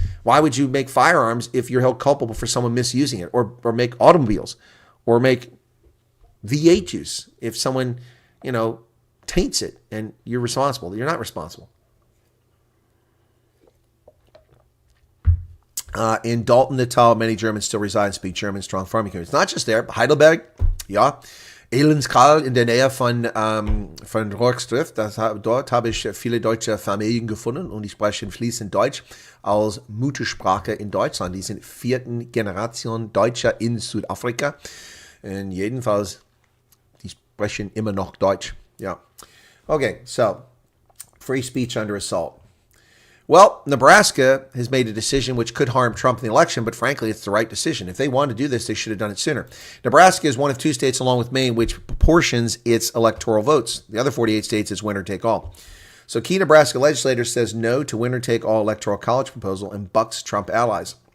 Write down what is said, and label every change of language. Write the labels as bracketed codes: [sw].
[en] Why would you make firearms if you're held culpable for someone misusing it, or make automobiles, or make V8 juice if someone, taints it and you're responsible? You're not responsible. In Dalton, Natal, many Germans still reside and speak German, strong farming communities. Not just there, Heidelberg, ja. [de] Elenskal in der Nähe von Rockstrift. Dort habe ich viele deutsche Familien gefunden und die sprechen fließend Deutsch als Muttersprache in Deutschland. Die sind 4. Generation Deutscher in Südafrika. Und jedenfalls, die sprechen immer noch Deutsch. [en] Ja. Okay, so, free speech under assault. Well, Nebraska has made a decision which could harm Trump in the election, but frankly, it's the right decision. If they wanted to do this, they should have done it sooner. Nebraska is one of 2 states, along with Maine, which proportions its electoral votes. The other 48 states is winner take all. So key Nebraska legislator says no to winner take all electoral college proposal and bucks Trump allies.